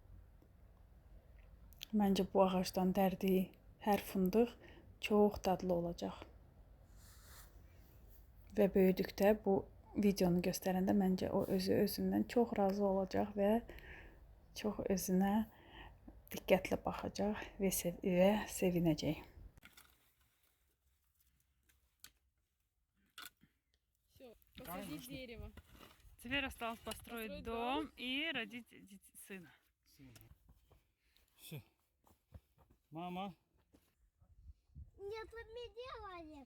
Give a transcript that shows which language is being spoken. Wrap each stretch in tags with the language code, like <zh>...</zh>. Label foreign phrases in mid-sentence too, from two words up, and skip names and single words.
<az>Məncə bu ağacdan dərdiyi hər fındıq çox dadlı olacaq. Və böyüdükdə bu videonu göstərəndə məncə o özündən çox razı olacaq və çox özünə diqqətlə baxacaq və sevinəcək.</az> <ru>Посадить дерево. Теперь осталось построить дом и родить сына. Все. Мама. Нет, вы мне делали.</ru>